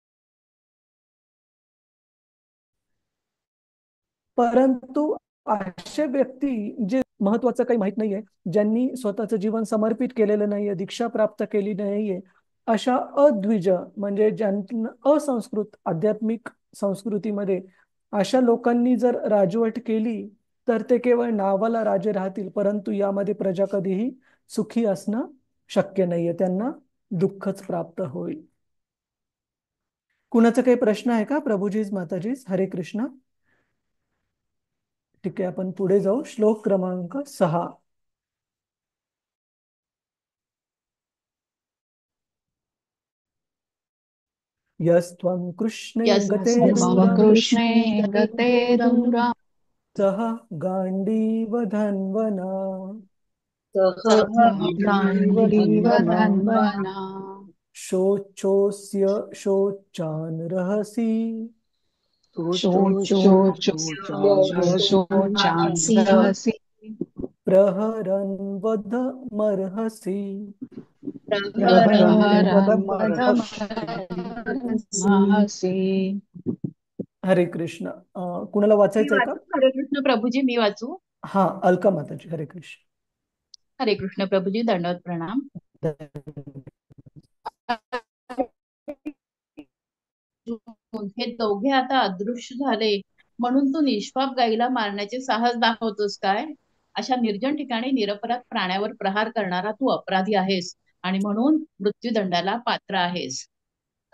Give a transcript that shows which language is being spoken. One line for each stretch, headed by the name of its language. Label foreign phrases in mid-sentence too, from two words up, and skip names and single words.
Marathi: परंतु असे व्यक्ती जे महत्वाचं काही माहित नाहीये, ज्यांनी स्वतःचं जीवन समर्पित केलेलं नाहीये, दीक्षा प्राप्त केली नाहीये, अशा अद्विज म्हणजे ज्यांना असंस्कृत आध्यात्मिक संस्कृतीमध्ये अशा लोकांनी जर राजवट केली तर ते केवळ नावाला राजे राहतील, परंतु यामध्ये प्रजा कधीही सुखी असणं शक्य नाहीये, त्यांना दुःखच प्राप्त होईल. कुणाचा काही प्रश्न आहे का? प्रभुजीज, माताजीज, हरे कृष्ण. ठीक आहे, आपण पुढे जाऊ. श्लोक क्रमांक 6.
Sanskrit: यस्त्वं कृष्णे गते दूरा सह गांडीव धन्वना शोचोस्य शोचान रहसि प्रहरन् वध मर्हसि.
Marathi: हरे कृष्ण. कुणाला वाचायचंय का? हरे कृष्ण प्रभुजी, मी वाचू? हा, अलका माताजी. हरे कृष्ण. हरे कृष्ण प्रभुजी, दंडवत प्रणाम. हे दोघे आता अदृश्य झाले म्हणून तू निष्पाप गाईला मारण्याचे साहस दाखवतोस काय? अशा निर्जन ठिकाणी निरपराध प्राण्यावर प्रहार करणारा तू अपराधी आहेस आणि म्हणून मृत्यूदंडाला पात्र आहेस.